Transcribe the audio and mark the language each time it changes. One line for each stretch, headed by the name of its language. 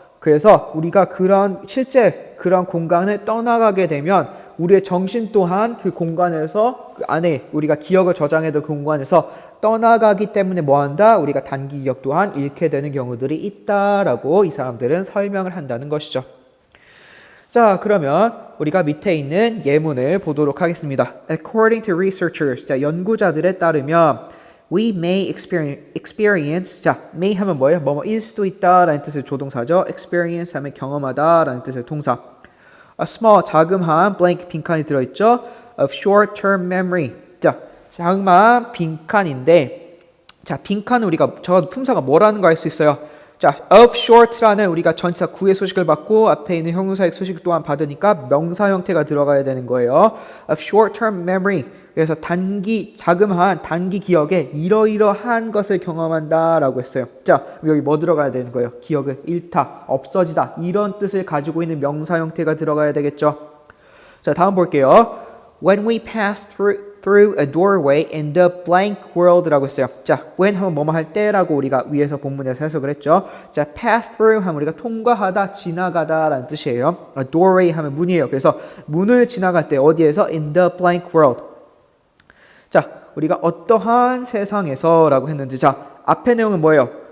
Korean: 그래서 우리가 실제 그런 공간을 떠나가게 되면 우리의 정신 또한 그 공간에서 그 안에 우리가 기억을 저장해둔 그 공간에서 떠나가기 때문에 뭐한다? 우리가 단기 기억 또한 잃게 되는 경우들이 있다라고 이 사람들은 설명을 한다는 것이죠. 자, 그러면 우리가 밑에 있는 예문을 보도록 하겠습니다.
English: According to researchers,
Korean: 자, 연구자들에 따르면
English: We may experience.
Korean: 자, may 하면 뭐예요? 뭐뭐일 수도 있다 라는 뜻의 조동사죠. experience 하면 경험하다 라는 뜻의 동사.
English: A small,
Korean: 자그마한 blank, 빈칸이 들어있죠.
English: Of short-term memory.
Korean: 자, 자그마한 빈칸인데 자, 빈칸은 우리가 저 품사가 뭐라는 거 알 수 있어요? 자,
English: of short
Korean: 라는 우리가 전치사 구의 소식을 받고 앞에 있는 형용사의 소식 또한 받으니까 명사 형태가 들어가야 되는 거예요.
English: of short-term memory.
Korean: 그래서 자그마한 단기 기억에 이러이러한 것을 경험한다라고 했어요. 자, 여기 뭐 들어가야 되는 거예요? 기억을 잃다, 없어지다 이런 뜻을 가지고 있는 명사 형태가 들어가야 되겠죠. 자, 다음 볼게요.
English: When we pass through a doorway in the blank world라고 했어요.
Korean: 자, when 하면 뭐뭐 할 때라고 우리가 위에서 본문에서 해석을 했죠. 자,
English: pass through
Korean: 하면 우리가 통과하다, 지나가다라는 뜻이에요.
English: A doorway
Korean: 하면 문이에요. 그래서 문을 지나갈 때 어디에서?
English: In the blank world.
Korean: 자, 우리가 어떠한 세상에서라고 했는데, 자, 앞의 내용은 뭐예요?